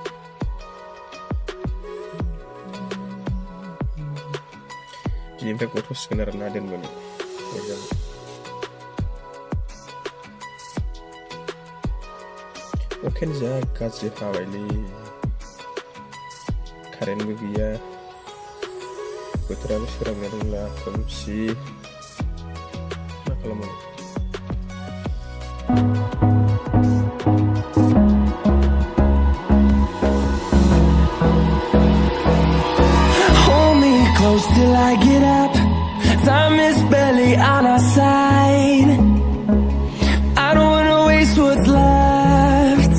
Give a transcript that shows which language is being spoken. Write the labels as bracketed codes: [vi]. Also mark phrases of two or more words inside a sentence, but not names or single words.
[brx] दिनैनिफ्राय गथ'सिगोन आरो ना दोनबोनो एग्जाम अखायानो जा गाज्रि हाबायलै कारेन्टबो गैया बोथोराबो सोरांनो रोंला खोमसि मा खालामनो [en] Hold me close till I get up. Time is barely on our side. I don't wanna waste what's left.